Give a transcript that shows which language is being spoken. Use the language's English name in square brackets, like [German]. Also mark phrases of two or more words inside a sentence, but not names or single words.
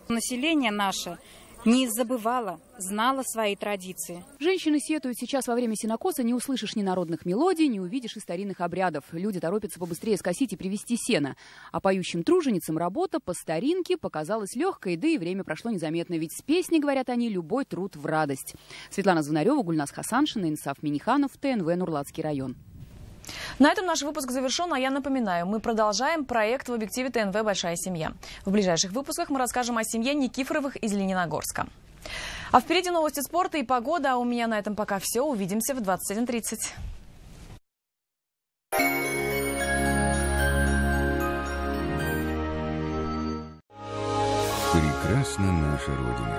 [Russian] Население наше не забывала, знала свои традиции. Женщины сетуют: сейчас во время сенокоса не услышишь ни народных мелодий, не увидишь и старинных обрядов. Люди торопятся побыстрее скосить и привезти сено. А поющим труженицам работа по старинке показалась легкой, да и время прошло незаметно. Ведь с песней, говорят они, любой труд в радость. Светлана Звонарева, Гульназ Хасаншина, Инсаф Миниханов, ТНВ, Нурлатский район. На этом наш выпуск завершен, а я напоминаю, мы продолжаем проект в объективе ТНВ «Большая семья». В ближайших выпусках мы расскажем о семье Никифоровых из Лениногорска. А впереди новости спорта и погода, а у меня на этом пока все. Увидимся в 21:30. Прекрасна наша Родина.